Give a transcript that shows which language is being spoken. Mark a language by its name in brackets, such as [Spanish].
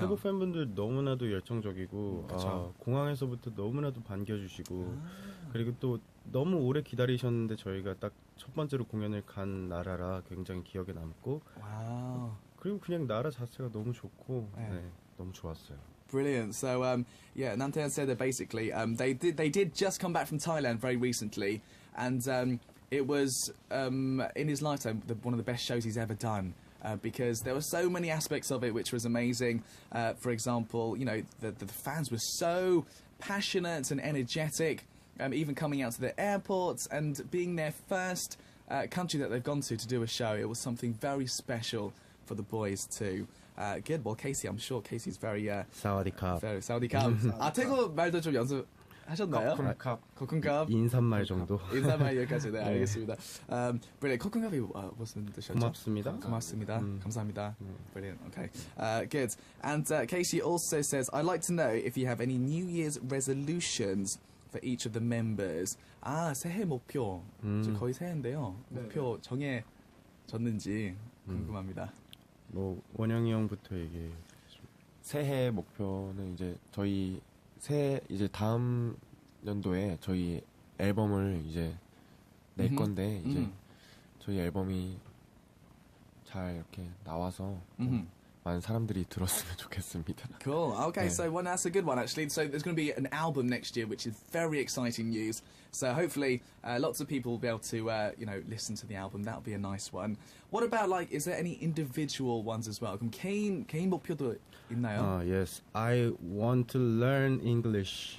[Korean] 태국 팬분들 너무나도 열정적이고 공항에서부터 너무나도 반겨주시고 그리고 또 너무 오래 기다리셨는데 저희가 딱 첫 번째로 공연을 간 나라라 굉장히 기억에 남고 그리고 그냥 나라 자체가 너무 좋고 너무 좋았어요. [English] Brilliant. So, yeah, Namtaehan said that basically they did just come back from Thailand very recently, and it was in his lifetime one of the best shows he's ever done. Because there were so many aspects of it which was amazing. For example, you know, the fans were so passionate and energetic, even coming out to the airports and being their first country that they've gone to do a show. It was something very special for the boys too. Good. Well, Casey, I'm sure Casey's very [Thai] 사와디캅. 사우디캅. [Korean] 태국 말도 좀 연습하셨나요? [Thai] 코쿤캅. [Korean] 인사말 정도. 인사말 여기까지. 네, 알겠습니다. Brilliant. 코쿤캅이 무슨 뜻이었죠? 고맙습니다. 고맙습니다. 감사합니다. [English] Brilliant. Okay. Good. And Casey also says, I'd like to know if you have any New Year's resolutions for each of the members. [Korean] 새해 목표. 지금 거의 새해인데요. 목표 정해졌는지 궁금합니다. 뭐 원영이 형부터 얘기해. 새해 목표는 이제 저희 이제 다음 연도에 저희 앨범을 이제 낼 건데 이제 저희 앨범이 잘 이렇게 나와서 많은 사람들이 들었으면 좋겠습니다. [English] Cool. Okay, so that's a good one actually. So there's going to be an album next year, which is very exciting news. So hopefully, lots of people will be able to, listen to the album. That'll be a nice one. What about is there any individual ones as well? [Korean] 그럼 개인 목표도 있나요? [English] Yes, I want to learn English.